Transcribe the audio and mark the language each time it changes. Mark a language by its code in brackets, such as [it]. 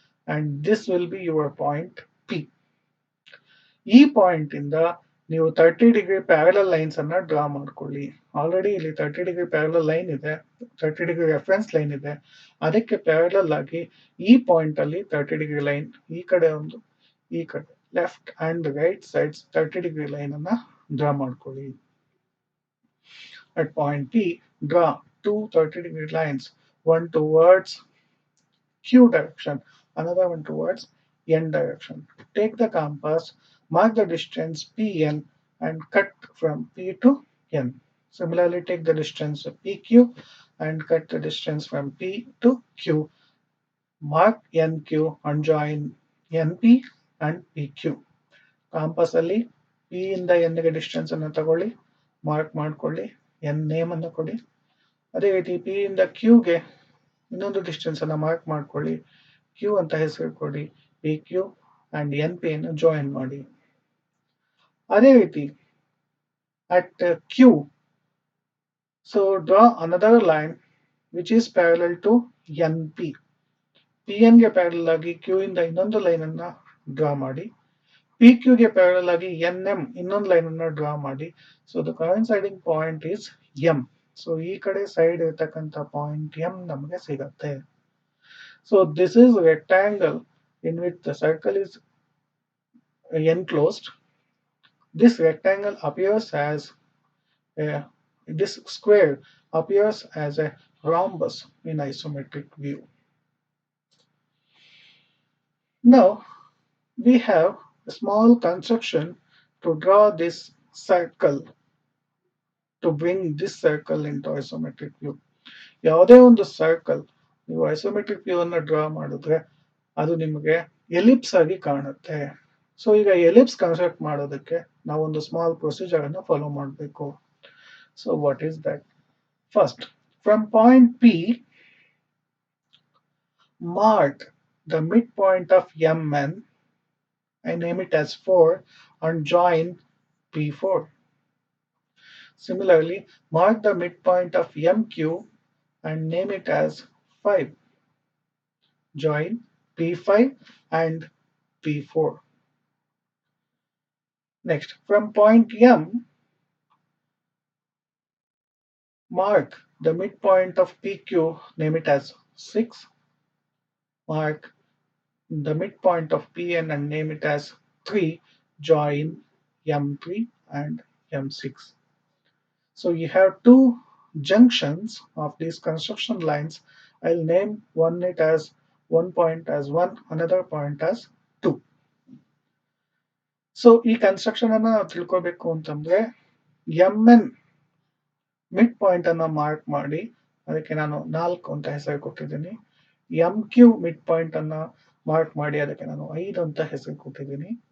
[en] And this will be your point P. [kn] ಈ point ಇಂದ ನೀವು 30 ಡಿಗ್ರಿ ಪ್ಯಾರಲಲ್ ಲೈನ್ಸ್ ಅನ್ನ ಡ್ರಾ ಮಾಡ್ಕೊಳ್ಳಿ. ಆಲ್ರೆಡಿ ಇಲ್ಲಿ 30 ಡಿಗ್ರಿ ಪ್ಯಾರಲಲ್ ಲೈನ್ ಇದೆ, 30 ಡಿಗ್ರಿ ರೆಫರೆನ್ಸ್ ಲೈನ್ ಇದೆ. ಅದಕ್ಕೆ ಪ್ಯಾರಲಲ್ ಆಗಿ ಈ ಪಾಯಿಂಟ್ ಅಲ್ಲಿ 30 ಡಿಗ್ರಿ ಲೈನ್, ಈ ಕಡೆ ಒಂದು, ಈ ಕಡೆ left and write sides 30 degree line ಅನ್ನ ಡ್ರಾ ಮಾಡ್ಕೊಳ್ಳಿ. [en] At point P, draw two 30-degree lines, one towards Q direction, another one towards N direction. Take the compass, mark the distance PN and cut from P to N. Similarly, take the distance PQ and cut the distance from P to Q. Mark NQ and join NP and PQ. [kn] Campus ಅಲ್ಲಿ P ಇಂದ N ಗೆ distance ಅನ್ನು ತಗೊಳ್ಳಿ, mark ಮಾಡ್ಕೊಳ್ಳಿ, N name ಅನ್ನು ಕೊಡಿ. ಅದೇ ರೀತಿ ಪಿ ಇಂದ ಕ್ಯೂಗೆ ಇನ್ನೊಂದು ಡಿಸ್ಟೆನ್ಸ್ ಅನ್ನ ಮಾರ್ಕ್ ಮಾಡ್ಕೊಳ್ಳಿ, ಕ್ಯೂ ಅಂತ ಹೆಸರು ಕೊಡಿ, P Q and N P ಅನ್ನು ಜಾಯಿನ್ ಮಾಡಿ. ಅದೇ ರೀತಿ [en] At Q, so draw another line which is parallel to N P. [kn] P N ಗೆ ಪ್ಯಾರಲಲ್ ಆಗಿ ಕ್ಯೂ ಇಂದ ಇನ್ನೊಂದು ಲೈನ್ ಅನ್ನ ಡ್ರಾ ಮಾಡಿ. ಪಿ ಕ್ಯೂಗೆ ಪ್ಯಾರಲಲ್ ಆಗಿ ಎನ್ ಎಂ ಇನ್ನೊಂದು ಲೈನ್ ಅನ್ನು ಡ್ರಾ ಮಾಡಿ. [en] So the coinciding point is M. [kn] So ಈ ಕಡೆ ಸೈಡ್ ಇರತಕ್ಕಂತ ಪಾಯಿಂಟ್ ಎಂ ನಮಗೆ ಸಿಗತ್ತೆ. [en] So this is rectangle in which the circle is enclosed. This rectangle appears as this square appears as a rhombus in isometric view. Now we have a small construction to draw this circle, to bring this circle into isometric view. [kn] ಯಾವುದೇ ಒಂದು circle ನೀವು isometric view ಅನ್ನ draw ಮಾಡಿದ್ರೆ ಅದು ನಿಮಗೆ ellipse ಆಗಿ ಕಾಣುತ್ತೆ. So ಈಗ ಎಲಿಪ್ಸ್ ಕನ್ಸ್ಟ್ರಕ್ಟ್ ಮಾಡೋದಕ್ಕೆ ನಾವೊಂದು ಸ್ಮಾಲ್ ಪ್ರೊಸೀಜರ್ ಅನ್ನು ಫಾಲೋ ಮಾಡಬೇಕು. [en] So what is that? First, from point P, mark the midpoint of MN. I name it as 4 and join P4. Similarly, mark the midpoint of MQ and name it as 5. Join P5 and P4. Next, from point M, mark the midpoint of PQ, name it as 6. Mark the midpoint of PN and name it as 3. Join M3 and M6. So you have two junctions of these construction lines. I'll name one it as one point as 1, another point as 2. [kn] So ಈ construction ಅನ್ನ ನಾವು ತಿಳ್ಕೋಬೇಕು ಅಂತಂದ್ರೆ M N mid point ಅನ್ನ mark ಮಾಡಿ ಅದಕ್ಕೆ ನಾನು 4 ಅಂತ ಹೆಸರು ಕೊಟ್ಟಿದ್ದೀನಿ. ಎಂ ಕ್ಯೂ ಮಿಡ್ ಪಾಯಿಂಟ್ ಅನ್ನ ಮಾರ್ಕ್ ಮಾಡಿ ಅದಕ್ಕೆ ನಾನು 5 ಅಂತ ಹೆಸರು ಕೊಟ್ಟಿದ್ದೀನಿ.